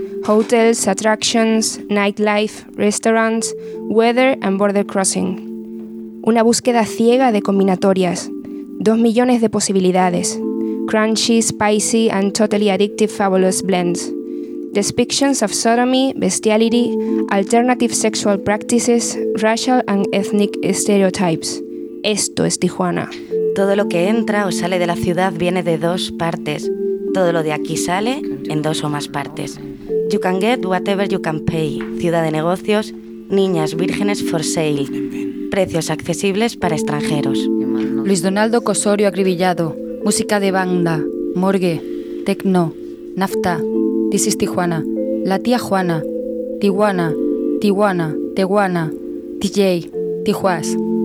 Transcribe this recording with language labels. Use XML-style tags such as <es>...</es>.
<en>Hotels, attractions, nightlife, restaurants, weather and border crossing.</en> <es>Una búsqueda ciega de combinatorias. 2 millones de posibilidades.</es> <en>Crunchy, spicy and totally addictive fabulous blends. Depictions of sodomy, bestiality, alternative sexual practices, racial and ethnic stereotypes.</en> <es>Esto es Tijuana. Todo lo que entra o sale de la ciudad viene de dos partes. Todo lo de aquí sale en dos o más partes.</es> <en>You can get whatever you can pay.</en> <es>Ciudad de negocios, niñas vírgenes</es> <en>for sale.</en> <es>Precios accesibles para extranjeros. Luis Donaldo Cosorio acribillado, Música de banda, morgue, tecno, nafta,</es> <en>this is Tijuana,</en> <es>la tía Juana, Tijuana, Tijuana, Tijuana, DJ, Tijuas.</es>